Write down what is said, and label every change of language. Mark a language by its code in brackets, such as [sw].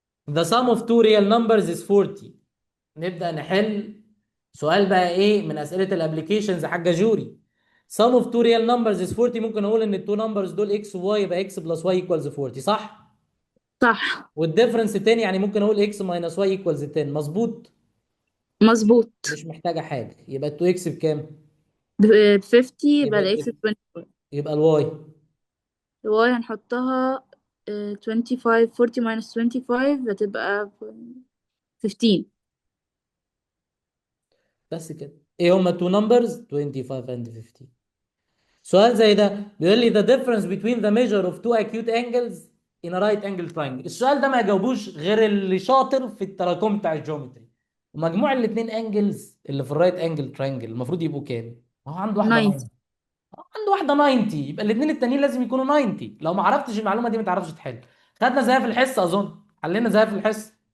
[en] The sum of two real numbers is 40. [ar] نبدأ نحل سؤال بقى ايه من اسئلة الابليكيشنز يا حاجة جوري. [en] sum of two real numbers is 40. [ar] ممكن اقول ان التو نمبرز دول x و y، يبقى x بلس y [en] equals 40. [ar] صح. صح. والديفرنس 10، يعني ممكن اقول [en] x minus y equals 10. [ar] مظبوط. مظبوط. مش محتاجة حاجة. يبقى ال 2x بكام؟ ب 50 يبقى يبقى الاكس 25. يبقى الواي. الواي هنحطها 25. [en] 40 minus 25 [ar] هتبقى 15. بس كده. ايه هما التو نمبرز؟ [en] 25 and 15. [ar] سؤال زي ده بيقول لي [en] the difference between the measure of two acute angles in a right angle triangle. [ar] السؤال ده ما يجاوبوش غير اللي شاطر في التراكم بتاع الجيومتري. ومجموع الاثنين انجلز اللي في الرايت انجل تراينجل المفروض يبقوا كام؟ ما هو عنده واحده 90. 90. عنده واحده 90، يبقى الاثنين التانيين لازم يكونوا 90. لو ما عرفتش المعلومه دي ما تعرفش تحل. خدنا زيها في الحصه اظن. حلينا زيها في الحصه.